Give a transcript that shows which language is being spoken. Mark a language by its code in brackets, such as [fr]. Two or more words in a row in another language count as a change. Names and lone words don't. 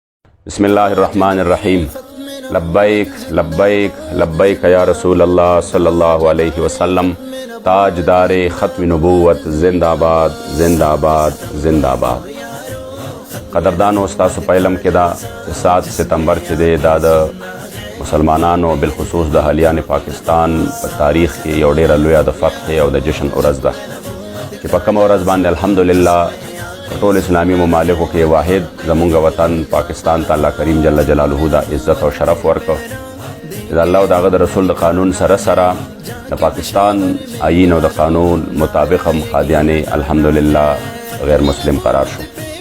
[ar] بسم اللہ الرحمن الرحیم لبیک لبیک لبیک یا رسول اللہ صلی اللہ علیہ وسلم [ur] تاجدار ختم نبوت زندہ باد زندہ باد زندہ باد. [ps] قدردانو ستاسو په علم کې دا 7 ستمبر چې دی دا د مسلمانانو بالخصوص د اهلیان پاکستان په تاریخ کې یو ډیره لویه د فتح او د جشن ورځ ده چې په کومه ورځ باندې الحمدلله ټول اسلامی ممالکو کې واحد زمونږ وطن پاکستان ته الله کریم جل جلاله دا عزت او شرف ورکړ چې د الله او د هغه د رسول د قانون سره سره د پاکستان آئین او د قانون مطابق هم قادیانې الحمدلله غیر مسلم قرار شو.